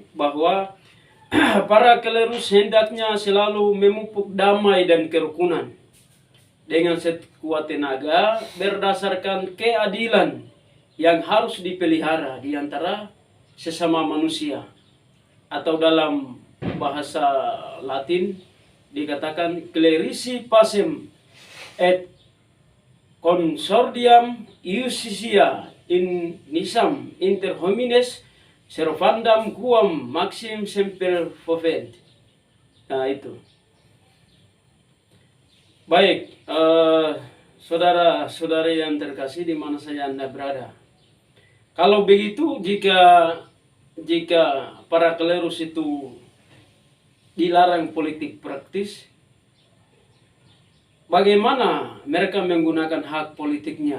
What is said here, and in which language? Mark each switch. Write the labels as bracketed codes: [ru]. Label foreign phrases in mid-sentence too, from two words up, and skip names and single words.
[id] bahwa para klerus hendaknya selalu memupuk damai dan kerukunan dengan sekuat tenaga berdasarkan keadilan yang harus dipelihara di antara sesama manusia, atau dalam bahasa Latin dikatakan [la] clerici pacem et consordium iustitia in nisam inter homines servandam quam maxim semper fovent. [id] Nah, itu. Baik, saudara-saudari yang terkasih di mana saja Anda berada. Kalau begitu, jika para klerus itu dilarang politik praktis, bagaimana mereka menggunakan hak politiknya?